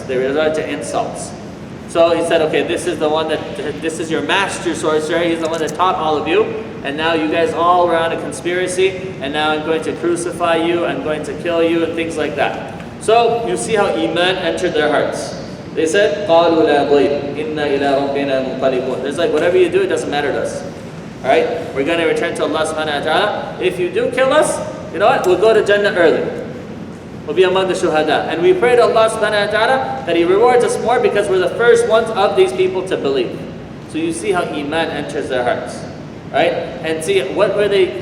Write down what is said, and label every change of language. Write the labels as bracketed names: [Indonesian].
[English] They resort to insults. So he said, okay, this is your master sorcerer. He's the one that taught all of you. And now you guys all were on a conspiracy. And now I'm going to crucify you. I'm going to kill you and things like that. So you see how Iman entered their hearts. They said, [Arabic] قَالُوا لَا ضَيْبٍ إِنَّا إِلَىٰ رَبِّنَا مُنْقَلِبُونَ. [English] It's like, whatever you do, it doesn't matter to us. Alright? We're going to return to Allah subhanahu wa ta'ala. If you do kill us, you know what? We'll go to Jannah early. We'll be among the shuhada. And we pray to Allah subhanahu wa ta'ala that He rewards us more because we're the first ones of these people to believe. So you see how Iman enters their hearts. Right? And see, what were they?